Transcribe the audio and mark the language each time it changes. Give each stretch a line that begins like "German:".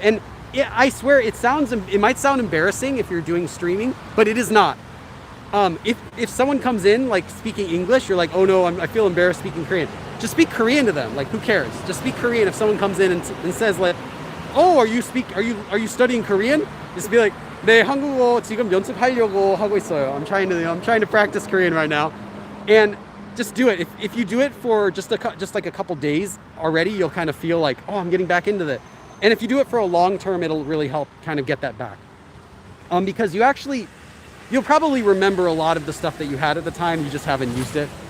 English: And I swear it might sound embarrassing if you're doing streaming, but it is not. If someone comes in like speaking English, you're like, oh no, I feel embarrassed speaking Korean. Just speak Korean to them. Like, who cares? Just speak Korean. If someone comes in and says like, oh, are you studying Korean? Just be like,
Korean: 네, 한국어 지금 연습하려고 하고 있어요.
English: I'm trying to practice Korean right now. And just do it. If you do it for just like a couple days already, you'll kind of feel like, oh, I'm getting back into it. And if you do it for a long term, it'll really help kind of get that back. Because you'll probably remember a lot of the stuff that you had at the time, you just haven't used it.